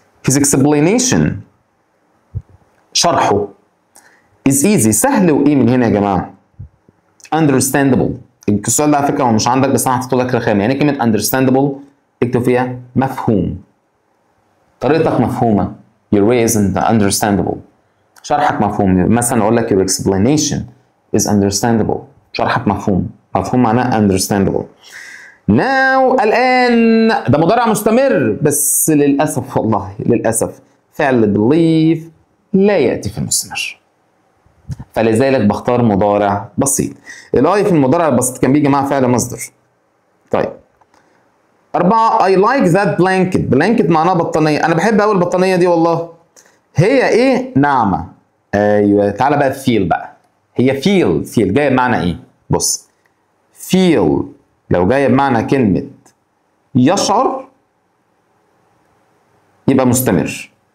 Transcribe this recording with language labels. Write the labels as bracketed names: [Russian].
[English] His explanation [Arabic] شرحه [English] is easy [Arabic] سهل وإيه من هنا يا جماعة؟ understandable. السؤال ده على فكرة هو مش عندك بس أنا حطيته لك رخام. يعني كلمة understandable اكتب فيها مفهوم. طريقتك مفهومة. [English] Your way isn't understandable. [Arabic] شرحك مفهوم. مثلا أقول لك [English] your explanation is understandable. [Arabic] شرحك مفهوم. مفهوم معناه understandable. now الآن ده مضارع مستمر بس للأسف والله للأسف فعل believe لا يأتي في المستمر، فلذلك بختار مضارع بسيط. الآي في المضارع البسيط كان بيجي مع فعل مصدر. [English] طيب 4 I like that blanket. [Arabic] blanket معناها بطانية. أنا بحب أوي البطانية دي والله. هي إيه؟ ناعمة. أيوه تعالى بقى feel بقى. هي feel جاية بمعنى إيه؟ بص feel لو جاية بمعنى كلمة يشعر يبقى مستمر.